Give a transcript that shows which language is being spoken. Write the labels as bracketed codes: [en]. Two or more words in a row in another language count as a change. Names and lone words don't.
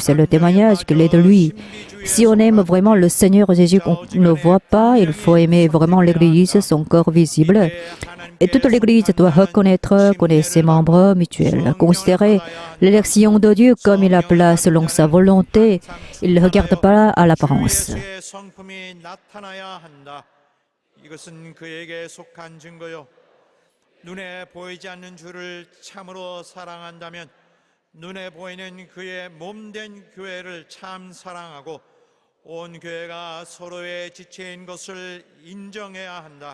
[fr] C'est le témoignage qu'il est de lui. Si on aime vraiment le Seigneur Jésus qu'on ne le voit pas, il faut aimer vraiment l'Église, son corps visible. Et toute l'Église doit connaître ses membres mutuels, considérer l'élection de Dieu comme il appela selon sa volonté. Il ne regarde pas à l'apparence. [ko] 그리스도의 성품이 나타나야 한다. 이것은 그에게 속한 증거요. 눈에 보이지 않는 주를 참으로 사랑한다면 눈에 보이는 그의 몸된 교회를 참 사랑하고 온 교회가 서로의 지체인 것을 인정해야 한다.